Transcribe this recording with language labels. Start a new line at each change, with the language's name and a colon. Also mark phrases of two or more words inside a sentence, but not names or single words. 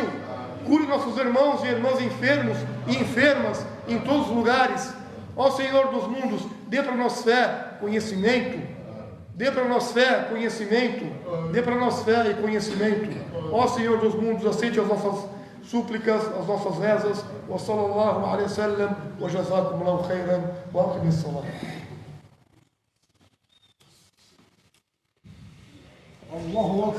Portuguese: Cure nossos irmãos e irmãs enfermos e enfermas em todos os lugares. Ó Senhor dos mundos, dê para nós fé, conhecimento. Dê para nós fé, conhecimento. Dê para nós fé e conhecimento. Ó Senhor dos mundos, aceite as nossas súplicas, as nossas rezas.
Arabic: وصلى الله عليه وسلم وجزاكم الله خيرا وأقم الصلاة. الله أكبر.